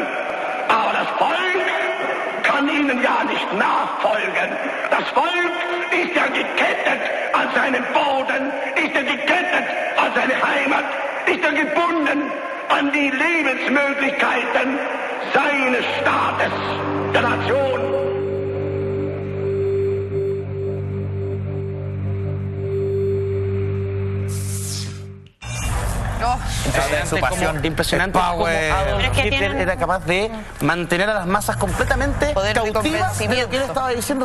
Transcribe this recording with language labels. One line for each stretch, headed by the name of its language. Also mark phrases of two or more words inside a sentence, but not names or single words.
German: Aber das Volk kann ihnen ja nicht nachfolgen. Das Volk ist ja gekettet an seinen Boden, ist ja gekettet an seine Heimat, ist ja gebunden an die Lebensmöglichkeiten seines Staates, der Nation.
Spanish: Impresionante cómo Adolf Hitler era capaz de mantener a las masas completamente cautivas de lo que él estaba diciendo.